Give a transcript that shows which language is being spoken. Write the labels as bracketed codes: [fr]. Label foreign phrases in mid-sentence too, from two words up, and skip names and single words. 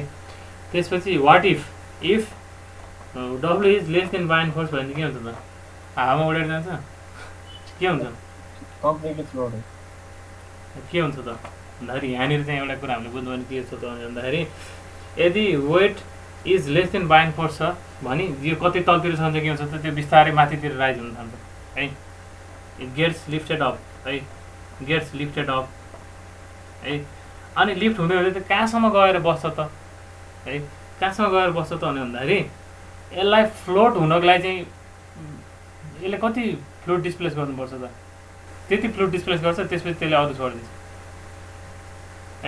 [ne] त्यसपछि [en] what if W is less than bind force [ne] भने के हुन्छ त हावामा उडेर जान्छ के हुन्छ [en] completely float हो। [ne] के हुन्छ त भन्दाखेरि यहाँनिर चाहिँ एउटा कुरा हामीले बुझ्नु भने के छ त भन्दाखेरि यदि [en] weight is less than bind force [ne] छ भने यो कति तलतिर छ भने के हुन्छ त त्यो बिस्तारै माथितिर राइज हुन थाल्छ है। [en] it gets lifted up है, gets lifted up है। [ne] अनि लिफ्ट हुँदै हुँदै त कहाँसम्म गएर बस्छ त है, कहाँसम्म गएर बस्छ त भन्दाखेरि यसलाई फ्लोट हुनको लागि चाहिँ यसले कति [en] fluid displace [ne] गर्नुपर्छ त त्यति [en] fluid displace [ne] गर्छ, त्यसपछि त्यसले अरू छोडिदिन्छ है।